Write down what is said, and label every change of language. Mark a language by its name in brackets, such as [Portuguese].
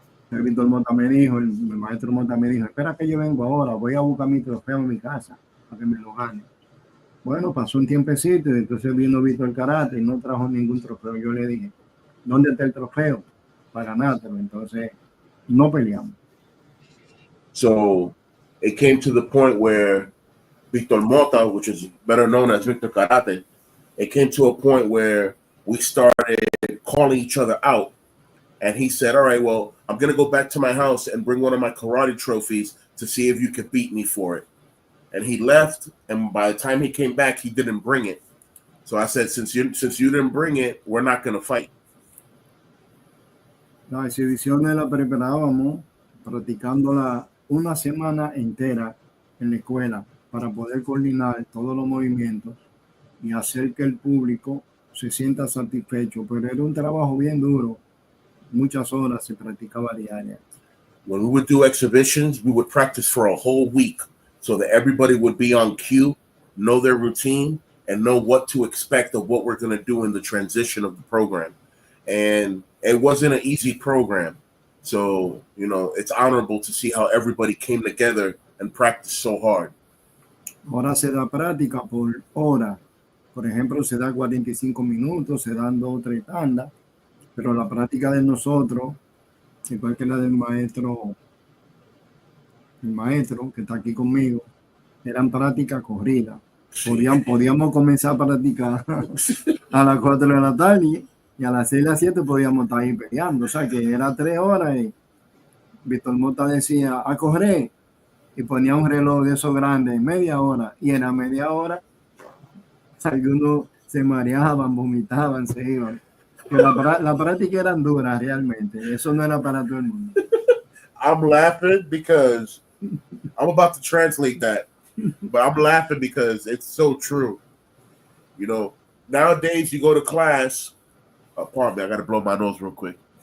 [Spanish] El Víctor Mota me dijo, el maestro Mota me dijo, espera que yo vengo ahora, voy a buscar mi trofeo en mi casa para que me lo gane. Bueno, pasó un tiempecito y entonces vino Víctor Karate y no trajo ningún trofeo. Yo le dije, ¿dónde está el trofeo para ganártelo? Entonces, no peleamos. [English] So, it came to the point where Víctor Mota, which is better known as Víctor Karate, it came to a point where we started calling each other out. And he said, all right, well, I'm going to go back to my house and bring one of my karate trophies to see if you could beat me for it. And he left, and by the time he came back, he didn't bring it. So I said, since you didn't bring it, we're not going to fight. [Spanish] La exhibición la preparábamos practicándola una semana entera en la escuela para poder coordinar todos los movimientos y hacer que el público se sienta satisfecho. Pero era un trabajo bien duro. Muchas horas se practicaba diaria. [English] When we would do exhibitions, we would practice for a whole week so that everybody would be on cue, know their routine, and know what to expect of what we're going to do in the transition of the program. And it wasn't an easy program. So, it's honorable to see how everybody came together and practiced so hard. [Spanish] Ahora se da práctica por hora. Por ejemplo, se da 45 minutos, se dan 2 o 3 tandas, pero la práctica de nosotros, igual que la del maestro, el maestro que está aquí conmigo, eran prácticas corridas. Podíamos comenzar a practicar a las 4 de la tarde y a las 6 a las 7 podíamos estar ahí peleando. O sea que era 3 horas y Víctor Mota decía a correr y ponía un reloj de esos grandes, media hora, y en la media hora algunos se mareaban, vomitaban, se iban. Pero la práctica eran duras realmente. Eso no era para todo el mundo. [English] I'm laughing because I'm about to translate that, but I'm laughing because it's so true. Nowadays you go to class. Pardon me, I got to blow my nose real quick.